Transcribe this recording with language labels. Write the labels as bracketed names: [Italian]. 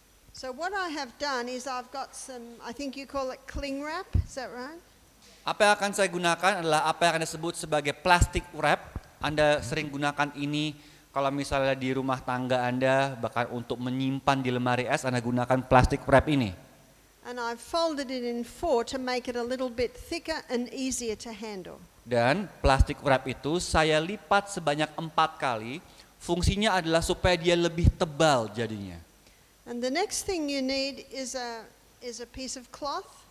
[English] So what I have done is I've got some, I think you call it cling wrap, is that right? [Indonesian] Apa yang akan saya gunakan adalah apa yang Anda sebut sebagai plastic wrap. Anda sering gunakan ini kalau misalnya di rumah tangga Anda, bahkan untuk menyimpan di lemari es, Anda gunakan plastic wrap ini. [English] And I've folded it in four to make it a little bit thicker and easier to handle. [Indonesian] Dan plastic wrap itu saya lipat sebanyak 4 kali. Fungsinya adalah supaya dia lebih tebal jadinya. [English] And the next thing you need is a piece of cloth.